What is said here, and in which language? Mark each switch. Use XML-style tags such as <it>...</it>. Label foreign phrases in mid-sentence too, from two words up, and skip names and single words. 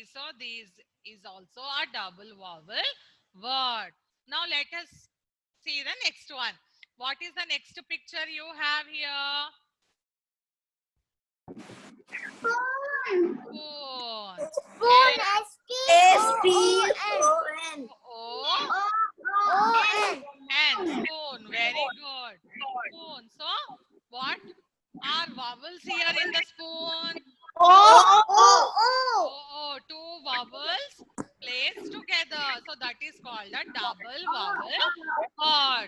<en>So this is also a double vowel word. Now let us see the next one. What is the next picture you have here? Spoon. S-P-O-N. O N. Spoon. Very good. Spoon. So what are vowels here in the spoon? Oh, two vowels placed together. So that is called a double vowel word.</en>